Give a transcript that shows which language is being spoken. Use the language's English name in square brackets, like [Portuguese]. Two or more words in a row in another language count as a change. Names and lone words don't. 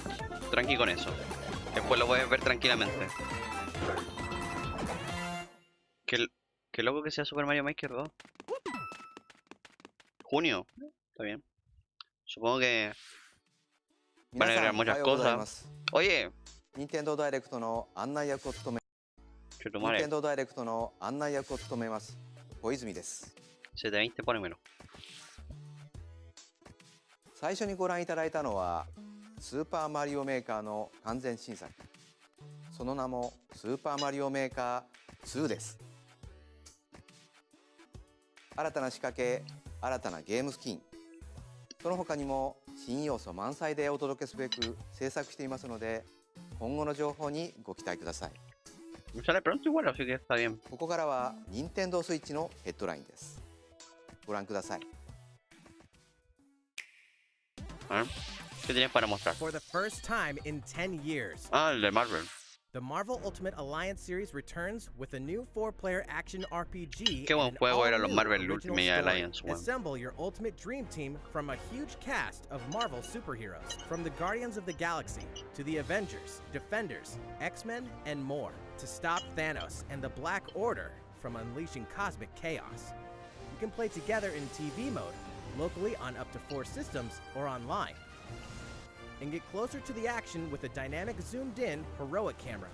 [Spanish] Tranqui con eso. Después lo puedes ver tranquilamente. Qué loco que sea Super Mario Maker 2. Junio. Está bien. Supongo que [Japanese] 皆 [Spanish] van a [Japanese] さ [Spanish] agregar [Japanese] んおは [Spanish] muchas [Japanese] ようございま [Spanish] cosas. [Japanese] す。 [Spanish] Oye, [Japanese] 任天堂ダイレクトの案内役を務め、 任 [Spanish] Chetumare, [Japanese] 天堂ダイレクトの案内役を務めます小泉です。 [Spanish] 720, pónemelo. [Japanese] 最初にご覧いただいたのはスーパーマリオメーカーの完全新作。その名もスーパーマリオメーカー2です。新たな仕掛け、新たなゲームスキン、その他にも新要素満載でお届けすべく制作していますので、今後の情報にご期待ください。 [Spanish] Sale pronto igual, así que está bien. [Japanese] ここからは任天堂スイッチのヘッドラインです。ご覧ください。 [Spanish] A ver, ¿qué tienes para mostrar? [English] For the first time in 10 years, [Spanish] Ah, el de Marvel. [English] the Marvel Ultimate Alliance series returns with a new 4-player action RPG. [Spanish] Qué buen [English] and an [Spanish] juego eran los [English] all-new [Spanish] Marvel [English] original [Spanish] Ultimate [English] story. [Spanish] Alliance, weón. [English] Assemble your ultimate dream team from a huge cast of Marvel superheroes, from the Guardians of the Galaxy to the Avengers, Defenders, X-Men, and more, to stop Thanos and the Black Order from unleashing cosmic chaos. You can play together in TV mode, locally on up to 4 systems, or online, and get closer to the action with a dynamic zoomed-in heroic camera.